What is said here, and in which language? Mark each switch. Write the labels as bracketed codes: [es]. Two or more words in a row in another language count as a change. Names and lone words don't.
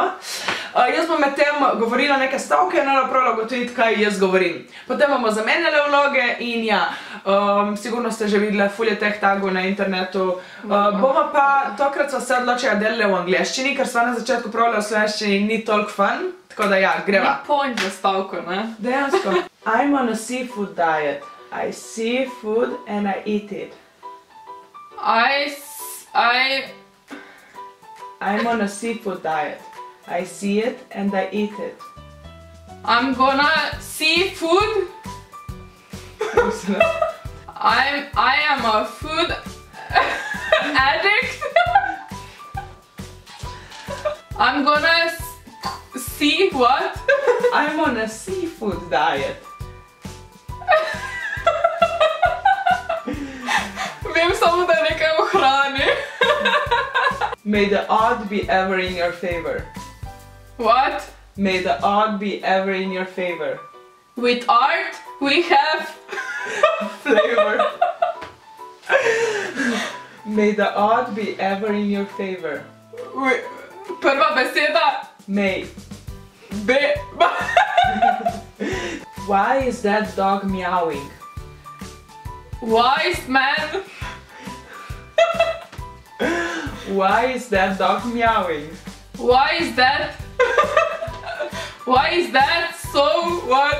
[sl] Jaz bom med tem govorila neke stavke in ona pravila ugotoviti, kaj jaz govorim. Potem bomo zamenjali vloge in ja, sigurno ste že videli fulje teh tagov na internetu. Bomo pa tokrat so se odločili delali v angleščini, ker sva na začetku pravila v slovenščini ni toliko fun. Tako da ja, greva. Ni point za stavko, ne? Dejansko. [en] I'm on a seafood diet. I see food and I eat it. I'm on a seafood diet. I see it and I eat it. I'm gonna see food. I am a food addict. I'm gonna see what? I'm on a seafood diet. [sl] Vem samo, da je nekaj v hrani. [en] May the odd be ever in your favor. What? May the odd be ever in your favor. With art we have Flavor. May the odd be ever in your favor. [sl] Prva beseda. [en] May. Be. Why is that dog meowing? Wise man. Why is that dog meowing? Why is that? Why is that so what?